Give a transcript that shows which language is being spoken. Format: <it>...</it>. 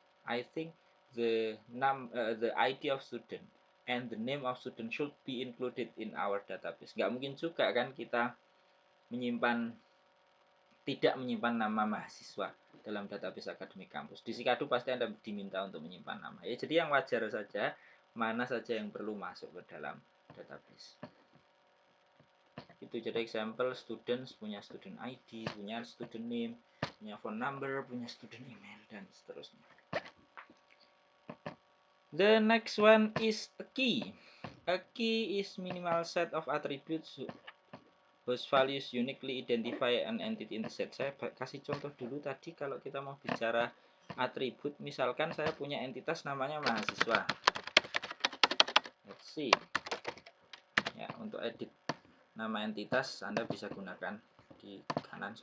<en>I think the ID of student and the name of student should be included in our database.</en> <id>Nggak mungkin juga kan kita tidak menyimpan nama mahasiswa dalam database akademik kampus. Di Sikadu pasti Anda diminta untuk menyimpan nama. Ya, jadi yang wajar saja, mana saja yang perlu masuk ke dalam database. Itu jadi example, students punya student ID, punya student name, punya phone number, punya student email, dan seterusnya.</id> <en>The next one is a key. A key is minimal set of attributes whose values uniquely identify an entity in the set.</en> <id>Saya kasih contoh dulu tadi kalau kita mau bicara atribut, misalkan saya punya entitas namanya mahasiswa.</id> <en>Let's see.</en> <id>Ya, untuk edit nama entitas Anda bisa gunakan di kanan.</id>